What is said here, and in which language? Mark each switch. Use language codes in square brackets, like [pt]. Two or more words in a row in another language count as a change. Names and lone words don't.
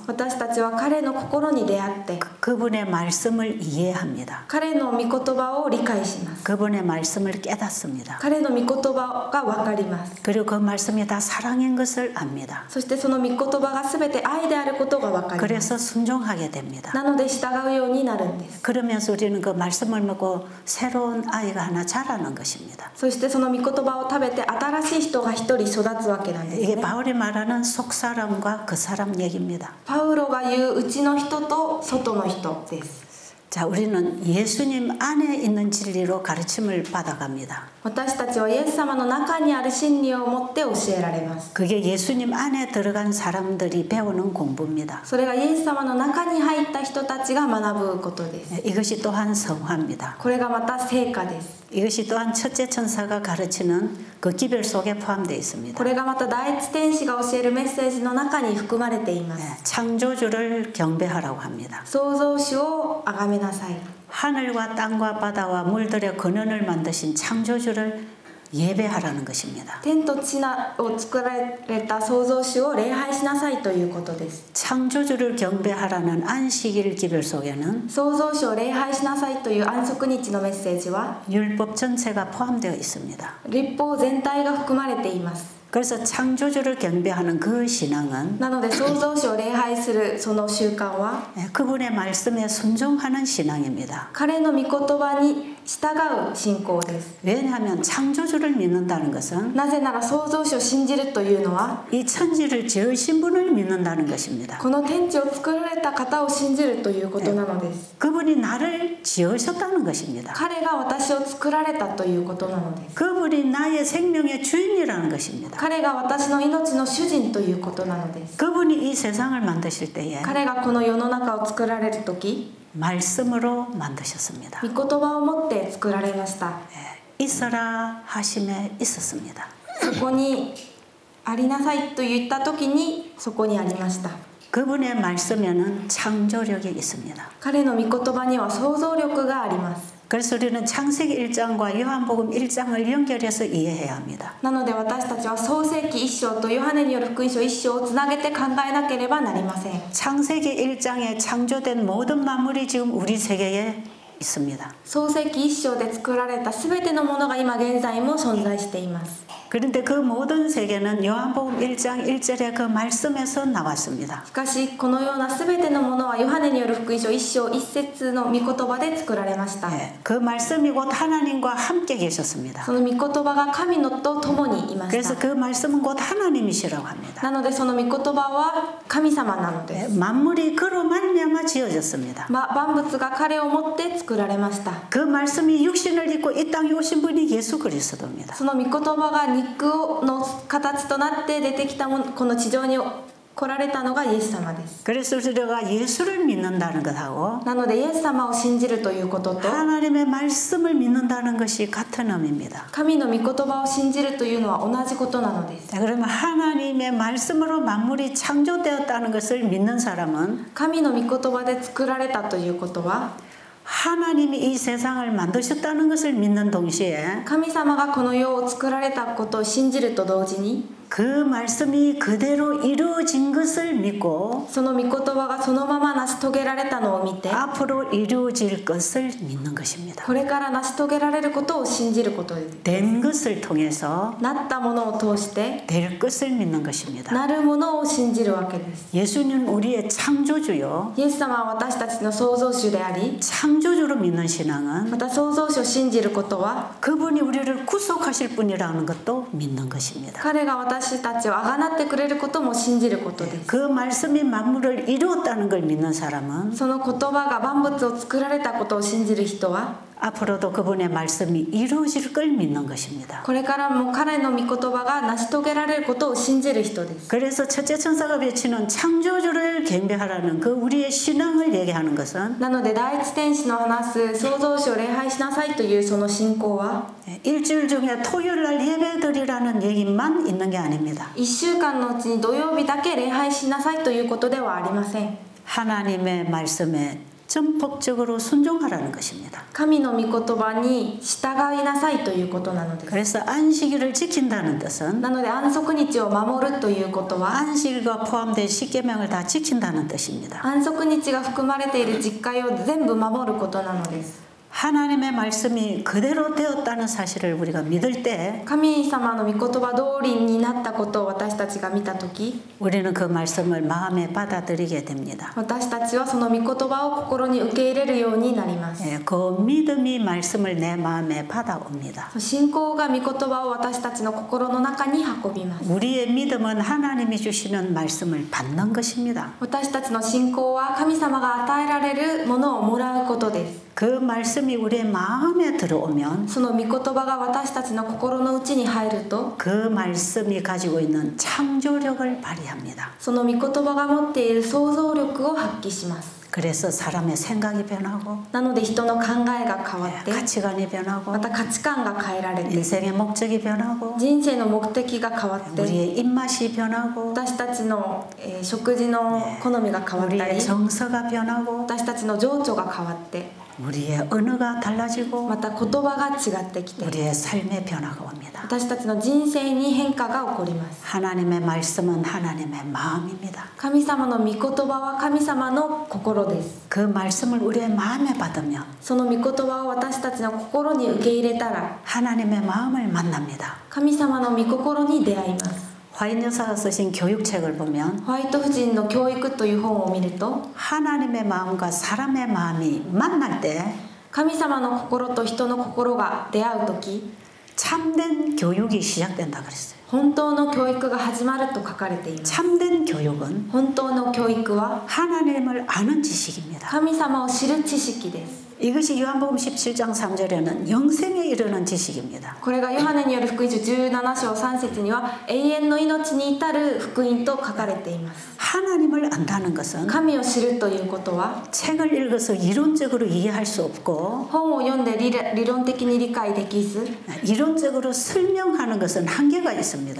[ja] 私たちは彼の心に出会って [ko] 그분의 말씀을 이해합니다. [ja] 彼の御言葉を理解します。 [ko] 그분의 말씀을 깨닫습니다. [ja] 彼の御言葉が分かります。 [ko] 그리고 그 말씀이 다 사랑인 것을 압니다. [ja] そしてその御言葉が全て愛であることが分かります。 [ko] 그래서 순종하게 됩니다. [ja] なので従うようになるんです。 [ko] 그러면서 우리는 그 말씀을 먹고 새로운 아이가 하나 자라는 것입니다. [ja] そしてその御言葉を食べて新しい人が一人育つわけなんです [ko] 이게 [ja] ね。 [ko] 바울이 말하는 속 사람과 그 사람 얘기입니다. [ja] パウロが言う内の人と外の人です。 [ko] 자, 우리는 예수님 안에 있는 진리로 가르침을 받아갑니다. [ja] 私たちはイエス様の中にある真理を持って教えられます。 [ko] 그게 예수님 안에 들어간 사람들이 배우는 공부입니다. [ja] それがイエス様の中に入った人たちが学ぶことです。 [ko] 이것이 또한 성화입니다. [ja] これがまた成果です。 [ko] 이것이 또한 첫째 천사가 가르치는 그 기별 속에 포함되어 있습니다. [ja] これがまた第一天使が教えるメッセージの中に含まれています。 [ko] 창조주를 경배하라고 합니다. [ja] 創造主を崇めなさい。 [ko] 하늘과 땅과 바다와 물들의 근원을 만드신 창조주를 예배하라는 것입니다. [ja] 天と地を作られた創造主を礼拝しなさいということです。 [ko] 창조주를 경배하라는 안식일 기별 속에는 [ja] 創造主を礼拝しなさいという安息日のメッセージは [ko] 율법 전체가 포함되어 있습니다. [ja] 律法全体が含まれています。 [ko] 그래서 창조주를 경배하는 그 신앙은 [ja] なので創造主を礼拝するその習慣は [ko] 그분의 말씀에 순종하는 신앙입니다. [ja] 彼の御言葉に従う信仰です。 [ko] 왜냐하면 창조주를 믿는다는 것은 [ja] なぜなら創造主を信じるというのは [ko] 이 천지를 지으신 분을 믿는다는 것입니다. [ja] この天地を作られた方を信じるということなのです。 [ko] 그분이 나를 지으셨다는 것입니다. [ja] 彼が私を作られたということなのです。 [ko] 그분이 나의 생명의 주인이라는 것입니다. [ja] 彼が私の命の主人ということなのです。 [ko] 그분이 이 세상을 만드실 때에 [ja] 彼がこの世の中を作られる時 [ko] 말씀으로 만드셨습니다. [ja] 御言葉を持って作られました。 [ko] 있어라 하심에 있었습니다. [ja] そこにありなさいと言った時にそこにありました。 [ko] 그분의 말씀에는 창조력이 있습니다. [ja] 彼の御言葉には想像力があります。 [ko] 그래서 우리는 창세기 1장과 요한복음 1장을 연결해서 이해해야 합니다. [ja] なので私たちは創世記1章とヨハネによる福音書1章をつなげて考えなければなりません。 [ko] 창세기 1장에 창조된 모든 만물이 지금 우리 세계에 있습니다. [ja] 創世記1章で作られたすべてのものが今現在も存在しています。 [ko] 그런데 그 모든 세계는 요한복음 1장 1절의 그 말씀에서 나왔습니다. [ja] しかしこのようなすべてのものはヨハネによる福音書1章1節の御言葉で作られました。 [ko] 그 말씀이 곧 하나님과 함께 계셨습니다. [ja] その御言葉が神のと共にいまし [ko] 그래서 [ja] た。 [ko] 그 말씀은 곧 하나님이시라고 합니다. [ja] なのでその御言葉は神様なのです。 [ko] 만물이 그로 말미암아 지어졌습니다. [ja] 万物が彼をもって作られました。 [ko] 그 말씀이 육신을 입고 이 땅에 오신 분이 예수 그리스도입니다. [ja] その御言葉が肉の形となって出てきたもの、この地上に来られたのがイエス様です。 [ko] 그래서 우리가 예수를 믿는다는 것하고 [ja] なのでイエス様を信じるということと [ko] 하나님의 말씀을 믿는다는 것이 같은 의미입니다. [ja] 神の御言葉を信じるというのは同じことなのです。 [ko] 자, 그러면 하나님의 말씀으로 만물이 창조되었다는 것을 믿는 사람은 [ja] 神の御言葉で作られたということは [ko] 하나님이 이 세상을 만드셨다는 것을 믿는 동시에 [ja] 神様がこの世を作られたことを信じると同時に [ko] 그 말씀이 그대로 이루어진 것을 믿고 [ja] その御言葉がそのまま成し遂げられたのを見て [ko] 앞으로 이루어질 것을 믿는 것입니다. [ja] これから成し遂げられることを信じることです。 [ko] 된 것을 통해서 [ja] なったものを通して [ko] 될 것을 믿는 것입니다. [ja] なるものを信じるわけです。 [ko] 예수는 우리의 창조주요. [ja] イエス様は私たちの創造主であり [ko] 창조주로 믿는 신앙은 [ja] また創造主を信じることは [ko] 그분이 우리를 구속하실 분이라는 것도 믿는 것입니다. [ja] 彼が私たちをあがなってくれることも信じることです。 [ko] 그 말씀이 만물을 이루었다는 걸 믿는 사람은 [ja] その言葉が万物を作られたことを信じる人は [ko] 앞으로도 그분의 말씀이 이루어질 걸 믿는 것입니다. [ja] これからも彼の御言葉が成し遂げられることを信じる人です。 [ko] 그래서 첫째 천사가 외치는 창조주를 경배하라는 그 우리의 신앙을 얘기하는 것은 [ja] なので第一天使の話す創造主を礼拝しなさいというその信仰は [ko] 일주일 중에 토요일 날 예배드리라는 얘기만 있는 게 아닙니다. [ja] 1 週間のうちに土曜日だけ礼拝しなさいということではありません。 [ko] 하나님의 말씀에 전폭적으로 순종하라는 것입니다. [ja] 神の御言葉に従いなさいということなのです。 [ko] 그래서 안식일을 지킨다는 뜻은 [ja] なので安息日を守るということは [ko] 안식일과 포함된 십계명을 다 지킨다는 뜻입니다. [ja] 安息日が含まれている実戒を全部守ることなのです。 [ko] 하나님의 말씀이 그대로 되었다는 사실을 우리가 믿을 때 [ja] 神様の御言葉通りになったことを私たちが見たとき [ko] 우리는 그 말씀을 마음에 받아들이게 됩니다. [ja] 私たちはその御言葉を心に受け入れるようになります。 [ko] 그 믿음이 말씀을 내 마음에 받아옵니다. [ja] 信仰が御言葉を私たちの心の中に運びます。 [ko] 우리의 믿음은 하나님이 주시는 말씀을 받는 것입니다. [ja] 私たちの信仰は神様が与えられるものをもらうことです。 [ko] 그 말씀이 우리의 마음에 들어오면 [ja] その御言葉が私たちの心の内に入ると [ko] 그 말씀이 가지고 있는 창조력을 발휘합니다. [ja] その御言葉が持っている想像力を発揮します。 [ko] 그래서 사람의 생각이 변하고 [ja] なので人の考えが変わって [ko] 가치관이 변하고 [ja] また価値観が変えられて [ko] 인생의 목적이 변하고 [ja] 人生の目的が変わって [ko] 우리의 입맛이 변하고 [ja] 私たちの食事の好みが変わったり [ko] 우리의 정서가 변하고 [ja] 私たちの情緒が変わって [ko] 우리의 언어가 달라지고 [ja] また言葉が違ってきて [ko] 우리의 삶의 변화가 옵니다. [ja] 私たちの人生に変化が起こります。 [ko] 하나님의 말씀은 하나님의 마음입니다. [ja] 神様の御言葉は神様の心です。 [ko] 그 말씀을 우리의 마음에 받으면 [ja] その御言葉を私たちの心に受け入れたら [ko] 하나님의 마음을 만납니다. [ja] 神様の御心に出会います。 [ko] 화인 여사가 쓰신 교육책을 보면 [ja] ホワイト夫人の教育という本を見ると [ko] 하나님의 마음과 사람의 마음이 만날 때 [ja] 神様の心と人の心が出会う時 [ko] 참된 교육이 시작된다 그랬어요. [ja] 本当の教育が始まると書かれています。 [ko] 참된 교육은 [ja] 本当の教育は [ko] 하나님을 아는 지식입니다. [ja] 神様を知る知識です。 [ko] 이것이 요한복음 17장 3절에는 영생에 이르는 지식입니다. [ja] これがヨハネによる福音書17章3節には永遠の命に至る福音と書かれています。 [ko] 하나님을 안다는 것은 [ja] 神を知るということは [ko] 책을 읽어서 이론적으로 이해할 수 없고 [ja] 本を読んで理論的に理解できず [ko] 이론적으로 설명하는 것은 한계가 있습니다.